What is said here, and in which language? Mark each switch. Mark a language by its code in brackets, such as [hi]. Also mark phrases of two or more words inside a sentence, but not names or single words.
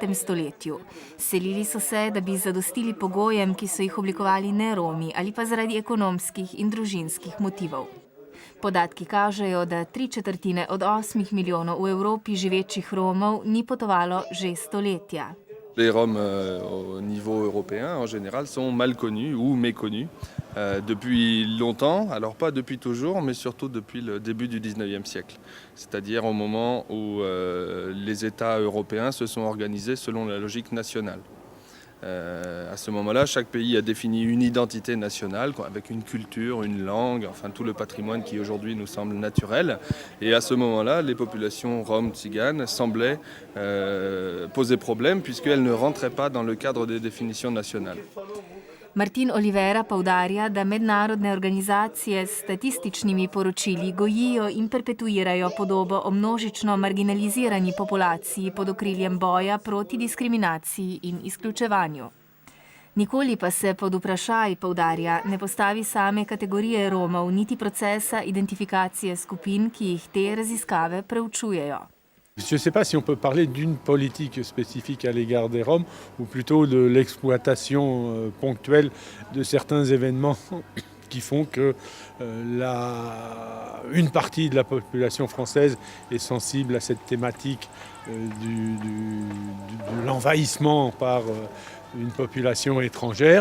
[sl] stoletju. Selili so se, da bi zadostili pogojem, ki so jih oblikovali ne Romi ali pa zaradi ekonomskih in družinskih motivov. Podatki kažejo, da 3/4 od 8 milijonov v Evropi živečih Romov ni potovalo že stoletja. [fr] Les Roms au niveau européen en général sont mal connus ou méconnus depuis longtemps, alors pas depuis toujours, mais surtout depuis le début du 19e siècle. C'est-à-dire au moment où les États européens se sont organisés selon la logique nationale. À ce moment-là, chaque pays a défini une identité nationale avec une culture, une langue, enfin tout le patrimoine qui aujourd'hui nous semble naturel. Et à ce moment-là, les populations roms, tziganes semblaient poser problème puisqu'elles ne rentraient pas dans le cadre des définitions nationales. [sl] Martin Olivera poudarja, da mednarodne organizacije s statističnimi poročili gojijo in perpetuirajo podobo o množično marginalizirani populaciji pod okriljem boja proti diskriminaciji in izključevanju. Nikoli pa se pod vprašaj, poudarja, ne postavi same kategorije Romov, niti procesa identifikacije skupin, ki jih te raziskave preučujejo. [fr] Je ne sais pas si on peut parler d'une politique spécifique à l'égard des Roms ou plutôt de l'exploitation ponctuelle de certains événements qui font que une partie de la population française est sensible à cette thématique de l'envahissement par une population étrangère.